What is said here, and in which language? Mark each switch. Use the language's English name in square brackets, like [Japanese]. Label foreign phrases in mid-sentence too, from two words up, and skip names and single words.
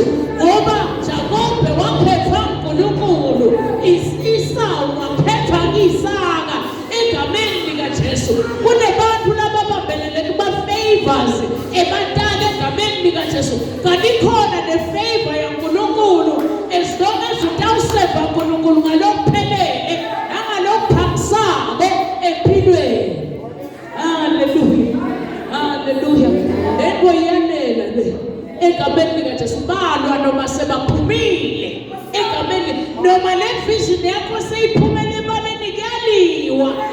[Swati] Ngoba Jakobe wakhethwa uNkulunkulu, Esau wakhethwa Isaka egameni likaJesu. Kunebantu laba babambelele kuba favors ebantala egameni likaJesu. Kanti khona le favor yaNkulunkulu [English] as long as [Swati] utawuseva uNkulunkulu ngalokuphelele nangalokuphakamsako empilweni. Hallelujah. Hallelujah. Lento iyanela le egameni likaJesu. Balwa noma sebaphumile egameni noma le vision yakho seyiphumele ebaleni kuyaliwa.